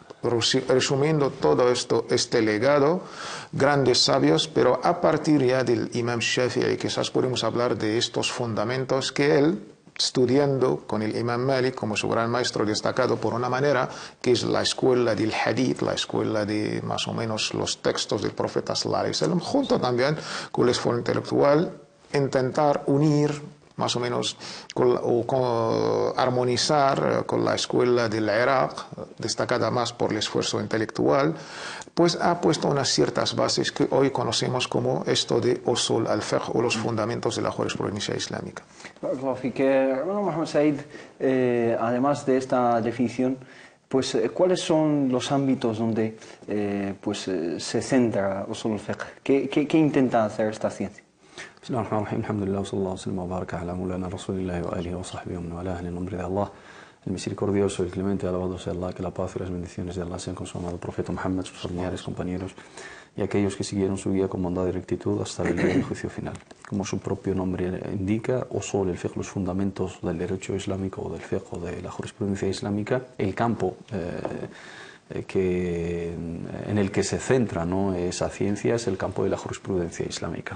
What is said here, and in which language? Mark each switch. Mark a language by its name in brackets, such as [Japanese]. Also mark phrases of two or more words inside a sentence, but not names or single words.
[Spanish] resumiendo todo esto, este legado, grandes sabios, pero a partir ya del Imam Shafi'i, quizás podemos hablar de estos fundamentos que él, estudiando con el Imam Malik como su gran maestro destacado por una manera, que es la escuela del hadith, la escuela de más o menos los textos del profeta [Arabic] صلى الله عليه وسلم, [Spanish] junto también con el esfuerzo intelectual, intentar unir más o menos armonizar con la escuela del Irak, destacada más por el esfuerzo intelectual, pues ha puesto unas ciertas bases que hoy conocemos como esto de [Arabic] أصول الفقه [Spanish] o los fundamentos de la jurisprudencia islámica. Hermano Mohamed Said, además de esta definición, pues, ¿cuáles son los ámbitos donde se centra [Arabic] أصول الفقه? [Spanish] ¿Qué intenta hacer esta ciencia? [Arabic] بسم الله الرحمن الرحيم الحمد لله وصلى الله وسلم وبارك على مولانا رسول الله وآله وصحبه ومن والاه [Spanish] en el nombre de Allah, el misericordioso, el clemente, alabado sea Allah, que la paz y las bendiciones de Allah sean con su amado profeta Muhammad, sus familiares, compañeros y aquellos que siguieron su guía con bondad y rectitud hasta el día del juicio final. Como su propio nombre indica, [Arabic] أصول الفقه, [Spanish] los fundamentos del derecho islámico o del fiqh o de la jurisprudencia islámica, el campo en el que se centra, ¿no?, esa ciencia es el campo de la jurisprudencia islámica.